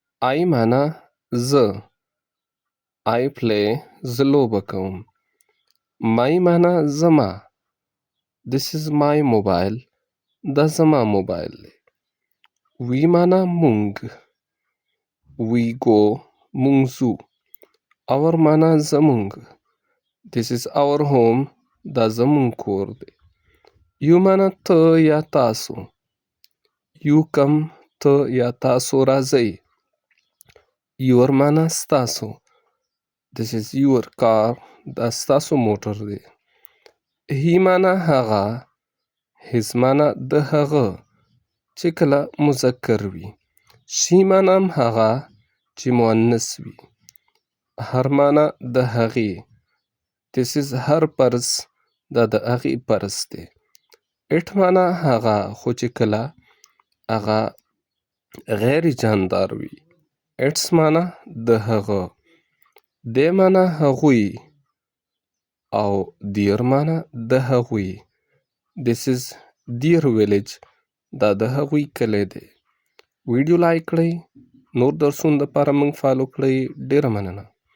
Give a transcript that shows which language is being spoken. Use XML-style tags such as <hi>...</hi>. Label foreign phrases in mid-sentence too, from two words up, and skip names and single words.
<ps>I معنا زه.</ps> <en>I play</en> <ps>زه لوبه کوم. My معنا زما.</ps> <en>This is my mobile.</en> <ps>دا زما موبایل دی. We معنا مونږ.</ps> <en>We go</en> <ps>مونږ ځو. Our معنا زمونږ.</ps> <en>This is our home.</en> <ps>دا زمونږ کور دی. You معنا ته یا تاسو.</ps> <en>You come</en> <ps>ته یا تاسو راځئ. Your معنا ستاسو.</ps> <en>This is your car.</en> <ps>دا ستاسو موټر دی. He معنا هغه. His معنا د هغه چې کله مذکر وي. She معنا هم هغه چې مؤنث وي. Her معنا د هغې.</ps> <en>This is her purse.</en> <ps>دا د هغې پرس دی. It معنا هغه خو چې کله هغه غیر جاندار وي. Its معنا د هغه. They معنا هغوی او their معنا د هغوی.</ps> <en>This is their village.</en> <ps>دا د هغوی کلی دی. ویډیو لایک کړئ. نور درسونو دپاره موږ فالو کړئ. ډیره مننه.</ps>